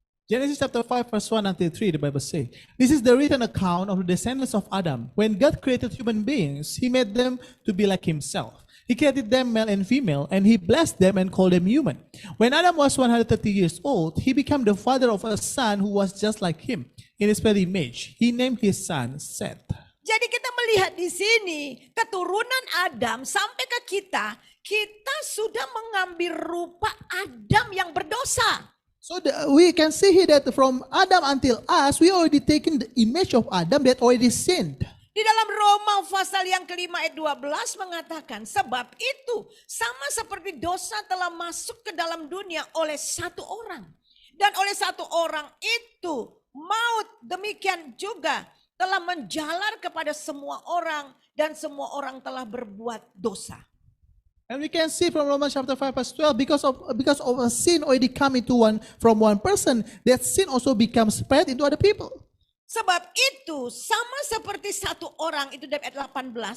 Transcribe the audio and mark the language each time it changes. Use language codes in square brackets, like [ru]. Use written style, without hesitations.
[en] Genesis chapter 5 verse 1 until 3, the Bible says, this is the written account of the descendants of Adam. When God created human beings, he made them to be like himself. He created them male and female, and he blessed them and called them human. When Adam was 130 years old, he became the father of a son who was just like him, in his very image. He named his son Seth. [id] Jadi kita melihat di sini, keturunan Adam sampai ke kita sudah mengambil rupa Adam yang berdosa. [en] So we can see here that from Adam until us, we already taken the image of Adam that already sinned. [id] Di dalam Roma pasal yang kelima ayat 12 mengatakan, sebab itu sama seperti dosa telah masuk ke dalam dunia oleh satu orang. Dan oleh satu orang itu maut demikian juga telah menjalar kepada semua orang dan semua orang telah berbuat dosa. [en] And we can see from Romans chapter 5 verse 12, because of a sin already come into from one person, that sin also becomes spread into other people. [id] Sebab itu sama seperti satu orang, itu dari ayat 18.